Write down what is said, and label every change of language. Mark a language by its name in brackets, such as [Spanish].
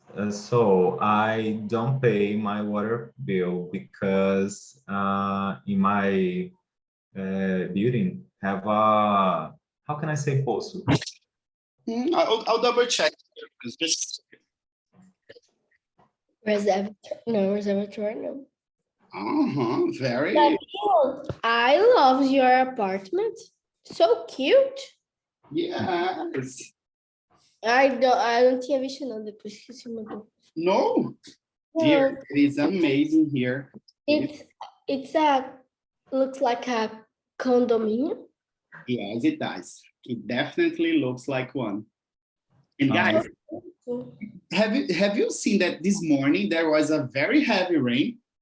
[English] So I don't pay my water bill because in my building have a, how can I say [Portuguese] poço? [English] I'll double check. Just Reservatory? No, reservatory, no. very. Daniel, I love your apartment. So cute. Yes. I don't [Portuguese] tinha visto não, depois que você mandou. [English] No, No, dear, it is amazing here. it's a, looks like a condominium. Yes, it does. It definitely looks like one. And guys, have you seen that this morning there was a very heavy rain?